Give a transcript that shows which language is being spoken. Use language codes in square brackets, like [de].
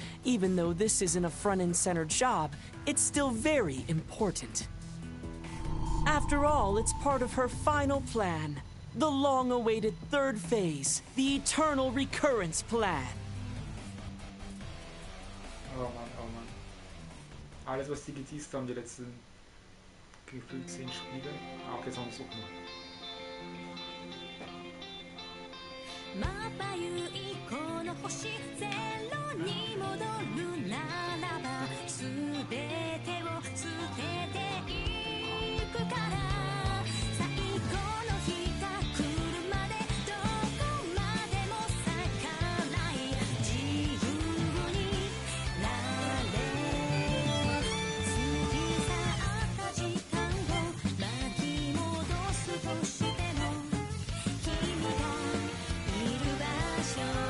[en] Even though this isn't a front-and-center job, it's still very important. After all, it's part of her final plan. The long-awaited third phase, the Eternal Recurrence Plan. [de] Oh Mann. Alles, was die geteased haben, die letzten gefühlt 10 Spiele. Ah, okay, jetzt haben wir es auch gemacht. [ja] まばゆいこの星ゼロに戻るならば全てを捨てていくから最後の日が来るまでどこまでも咲かない自由になれ過ぎ去った時間を巻き戻すとしても君がいる場所